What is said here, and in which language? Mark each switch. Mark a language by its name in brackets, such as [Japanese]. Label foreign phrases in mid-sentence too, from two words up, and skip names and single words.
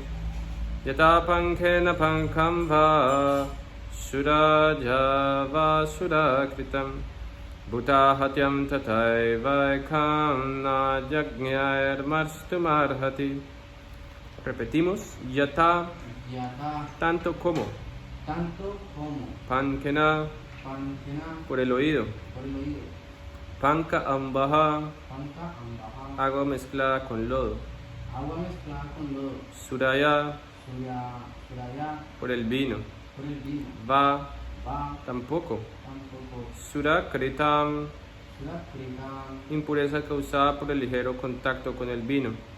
[Sanskrit] Yata pankhena pankhamba surajava surakritam bhuta hatyam tathaivaikam na jagyar marshtumarhati. [Spanish] Repetimos, yata, tanto como, pankena, por el oído, [Sanskrit] panka ambaha, [Spanish] agua mezclada con lodo, suraya, por el vino, va, tampoco, surakritam, impureza causada por el ligero contacto con el vino.